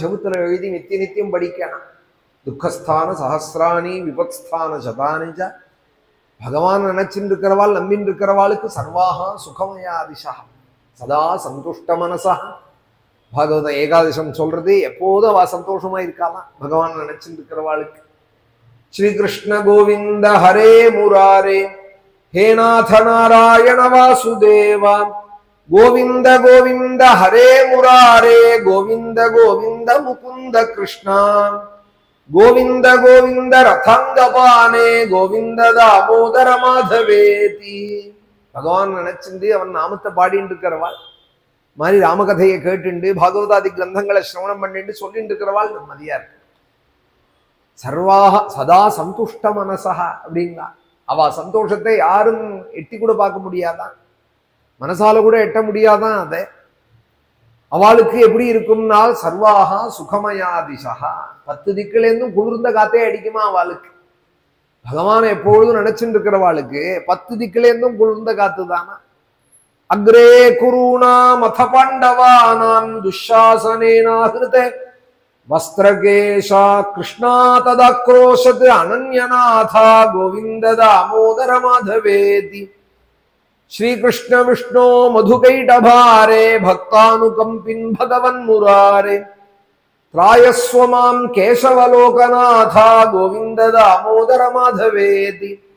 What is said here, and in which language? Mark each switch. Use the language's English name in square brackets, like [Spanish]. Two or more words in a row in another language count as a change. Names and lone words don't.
[Tamil] செவுத்துல எழுதி நித்திய நித்தியம் படிக்கணும். [Sanskrit] दुःखस्थान सहस्राणि विपत्स्थान शतानि च. [Tamil] பகவான் நினைச்சுட்டு இருக்கிறவாள் நம்பின்னு இருக்கிறவாளுக்கு [Sanskrit] सर्वाः सुखमयादिशः सदा सन्तुष्ट मनसः. [Tamil] பாகவத ஏகாதசம் சொல்றது எப்போதும் அவ சந்தோஷமா இருக்காலாம் பகவான் நினைச்சுட்டு இருக்கிறவாளுக்கு. [Sanskrit] श्री कृष्ण गोविंद हरे मुरारे हे नाथ नारायण वासुदेव गोविंद गोविंद हरे मुरारे गोविंद गोविंद मुकुंद कृष्ण गोविंद गोविंद रथंगपाने गोविंद दामोदर माधवेति. [Tamil] भगवान நினைச்சிட்டு அவன் நாமத்தை பாடிட்டு இருக்கிறவாள் மாதிரி ராமகதையை கேட்டுண்டு பாகவதாதி கிரந்தங்களை சிரவணம் பண்ணிட்டு சொல்லிட்டு இருக்கிறவாள் நிம்மதியா இருக்கு. [Sanskrit] सर्वाः सदा सन्तुष्ट मनसः [Tamil] அப்படின்னா அவ சந்தோஷத்தை யாரும் எட்டி கூட பார்க்க முடியாதான், மனசால கூட எட்ட முடியாதான். அதை அவளுக்கு எப்படி இருக்கும்னா [Sanskrit] सर्वाः सुखमयादिशः [Tamil] 10 திக்கிலேருந்தும் குளிர்ந்த காத்தே அடிக்குமா அவளுக்கு. பகவானை எப்பொழுதும் நினைச்சுட்டு இருக்கிறவாளுக்கு 10 திக்கிலேருந்தும் குளிர்ந்த காத்து தானா. [Sanskrit] अग्रे कुरूणाम् अथ पाण्डवानाम् दुःशासनेनाहृते वस्त्रकेशा कृष्णा तदाक्रोशत् अनन्यनाथा गोविंद दामोदर माधवेति. श्री कृष्ण विष्णु मधुकैटभारे भक्तानुकंपिन् भगवन् मुरारे त्रायस्व मां केशवलोकनाथा गोविंद दामोदर माधवेति.